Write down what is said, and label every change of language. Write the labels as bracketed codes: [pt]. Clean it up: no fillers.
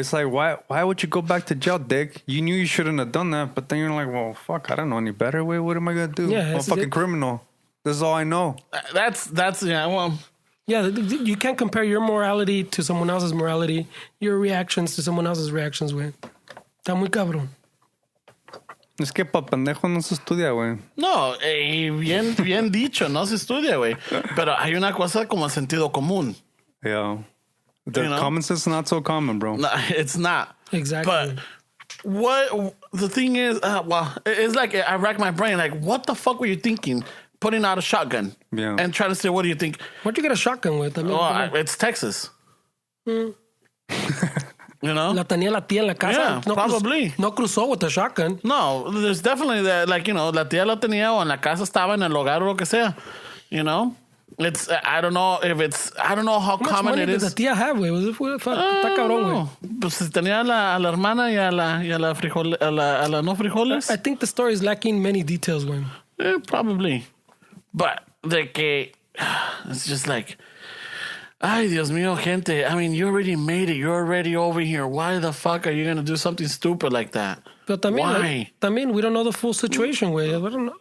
[en] It's like, why would you go back to jail, dick? You knew you shouldn't have done that, but then you're like, well, fuck, I don't know any better, way. What am I gonna do? Yeah, I'm a fucking criminal. This is all I know. That's yeah. Well, yeah, you can't compare your morality to someone else's morality, your reactions to someone else's reactions, güey. [es] Está muy cabrón. Es que pa' pendejo no se estudia, güey. No, bien dicho, no se estudia, güey. Pero hay una cosa como sentido común. [en] Yeah. The common sense is not so common, bro. No, it's not. Exactly. But what the thing is, well, it's like I rack my brain. Like, what the fuck were you thinking? Putting out a shotgun and trying to say, what do you think? What'd you get a shotgun with? I mean, it's Texas. You know? [es] La tenía la tía en la casa. [en] Yeah, no probably. [es] No cruzó [en] with a shotgun. No, there's definitely that. [es] Like, la tía la tenía o en la casa estaba en el hogar o lo que sea. [en] You know? It's, I don't know how common it is. How much money did the tía have, güey? [es] Está cabrón, güey. Pues tenía a la hermana y a la no frijoles. [en] I think the story is lacking many details, güey. Probably. But [es] de que [en] it's just like, [es] ay, Dios mío, gente. [en] I mean, you already made it. You're already over here. Why the fuck are you going to do something stupid like that? But también, why? También, we don't know the full situation, güey. I don't know.